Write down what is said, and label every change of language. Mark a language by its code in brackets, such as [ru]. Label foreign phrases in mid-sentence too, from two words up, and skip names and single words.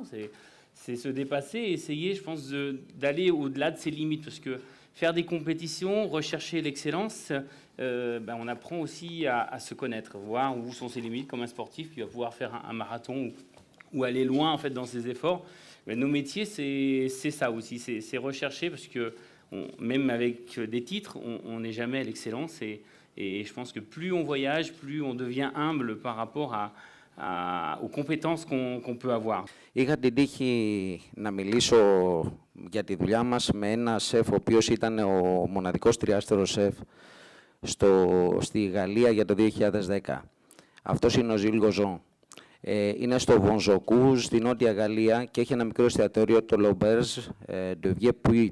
[fr] C'est se dépasser et essayer, je pense, d'aller au-delà de ses limites, parce que faire des compétitions, rechercher l'excellence, on apprend aussi à se connaître, voir où sont ses limites comme un sportif qui va pouvoir faire un marathon ou aller loin en fait dans ses efforts. Mais nos métiers, c'est ça aussi, c'est rechercher, parce que même avec des titres, on n'est jamais à l'excellence. Et je pense que plus on voyage, plus on devient humble par rapport aux compétences qu'on peut avoir. [el] Είχα την τύχη να μιλήσω για τη δουλειά μας με ένα σεφ, ο οποίος ήταν ο μοναδικός τριάστερος σεφ στη Γαλλία για το 2010. Αυτός είναι ο Ζιλ Γκοζόν. Είναι στο Βονζοκού, στη Νότια Γαλλία και έχει ένα μικρό εστιατόριο, το L'Auberge de Vieux-Puy.